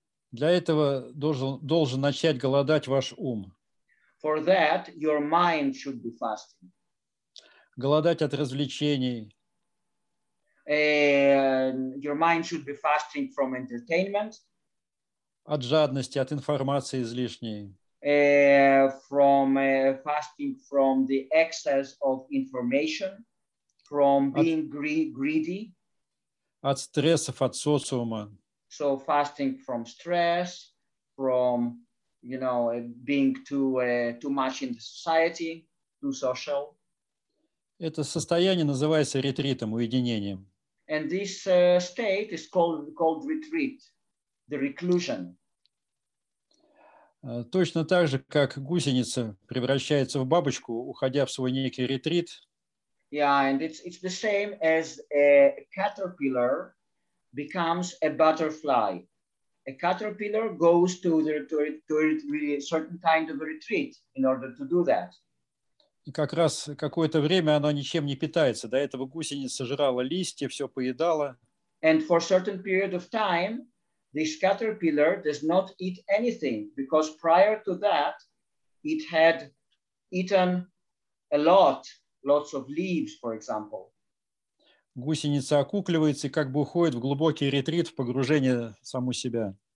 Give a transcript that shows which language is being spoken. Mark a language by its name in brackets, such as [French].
[Russian] Для этого должен начать голодать ваш ум. [English] For that, your mind should be fasting. [Russian] Голодать от развлечений. [English] Your mind should be fasting from entertainment. [Russian] От жадности, от информации излишней. [English] From fasting from the excess of information, from being greedy. [Russian] От стрессов, от социума. [English] So fasting from stress, from being too much in the society, too social. [Russian] Это состояние называется ретритом, уединением. [English] And this state is called retreat, the reclusion. [Russian] Точно так же, как гусеница превращается в бабочку, уходя в свой некий ретрит. [English] Yeah, and it's the same as a caterpillar becomes a butterfly. A caterpillar goes to a certain kind of a retreat in order to do that. [Russian] И как раз какое-то время она ничем не питается. До этого гусеница жрала листья, все поедала. [English] And for a certain period of time, this caterpillar does not eat anything because prior to that, it had eaten lots of leaves, for example. [Russian] Гусеница окукливается и как бы уходит в глубокий ретрит, в погружение в саму себя.